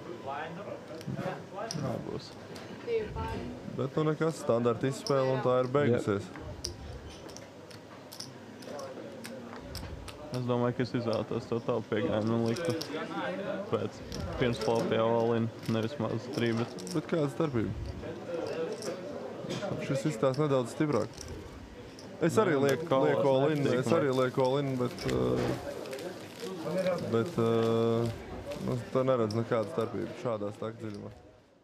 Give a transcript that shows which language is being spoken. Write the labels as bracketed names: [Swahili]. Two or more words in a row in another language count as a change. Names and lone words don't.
[Latvian] Nebūs. Bet nu nekas, standarta izspēle un tā ir beigusies. Es domāju, ka es izvēlētos to tavu piegājumu un liktu pirms flopijā all-in, nevis maz 3, Bet kāda starpība? Šis izstās nedaudz stiprāk. Es arī lieku all-in, bet tā neredz nekādu starpību šādā stāka dziļumā.